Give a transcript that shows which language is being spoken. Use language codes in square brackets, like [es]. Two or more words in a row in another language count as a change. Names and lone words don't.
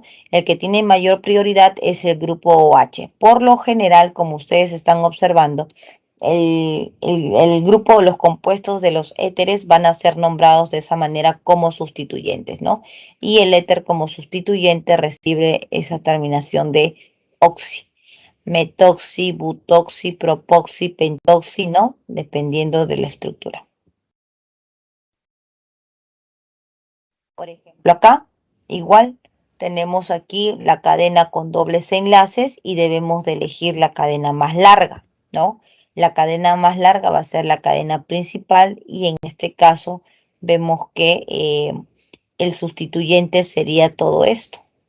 [es] El que tiene mayor prioridad es el grupo OH. Por lo general, como ustedes están observando, el grupo, los compuestos de los éteres van a ser nombrados de esa manera como sustituyentes, ¿no? Y el éter como sustituyente recibe esa terminación de oxi. Metoxi, butoxi, propoxi, pentoxi, ¿no? Dependiendo de la estructura. Por ejemplo, acá, igual, tenemos aquí la cadena con dobles enlaces y debemos de elegir la cadena más larga, ¿no? La cadena más larga va a ser la cadena principal y en este caso vemos que el sustituyente sería todo esto.